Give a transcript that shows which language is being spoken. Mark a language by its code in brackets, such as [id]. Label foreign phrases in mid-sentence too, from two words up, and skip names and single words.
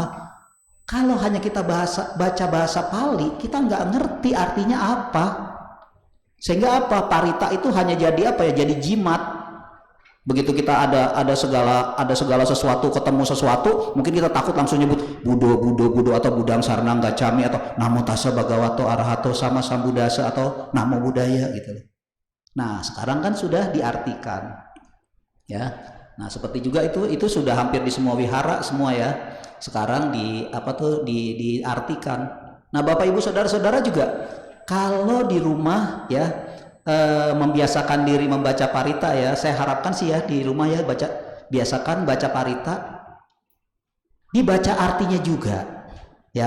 [id] Kalau hanya kita baca bahasa Pali, kita nggak ngerti artinya apa. Sehingga apa? Parita itu hanya jadi apa ya? Jadi jimat. Begitu kita ada segala sesuatu, ketemu sesuatu, mungkin kita takut langsung nyebut Budo atau [pi] Budang Sarnang Gacami [id] atau [pi] Namo Tassa Bhagavato Arahato Sama Sambuddhassa [id] atau [pi] Namo Buddhaya [id] gitu. Nah, sekarang kan sudah diartikan. Ya. Nah, seperti juga itu sudah hampir di semua wihara semua ya. Sekarang diartikan. Nah, Bapak Ibu Saudara-saudara juga kalau di rumah ya membiasakan diri membaca Parita ya, saya harapkan sih ya di rumah ya biasakan baca Parita, dibaca artinya juga ya.